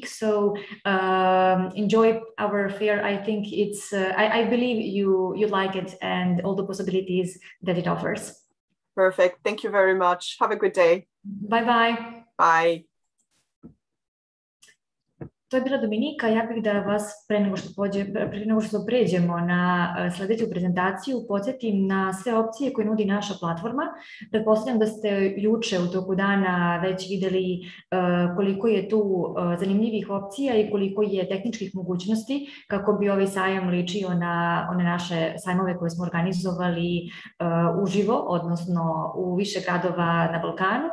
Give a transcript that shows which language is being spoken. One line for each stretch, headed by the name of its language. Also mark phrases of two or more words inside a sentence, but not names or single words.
English: So enjoy our fair. I think it's, I believe you like it and all the possibilities that it offers. Perfect. Thank you very much. Have a good day. Bye-bye. Bye.
Serbian: To je bila Dominika. Ja bih da vas pre nego što pređemo na sljedeću prezentaciju podsjetim na sve opcije koje nudi naša platforma. Pretpostavljam da ste juče u toku dana već vidjeli koliko je tu zanimljivih opcija i koliko je tehničkih mogućnosti kako bi ovaj sajam ličio na one naše sajmove koje smo organizovali uživo, odnosno u više gradova na Balkanu.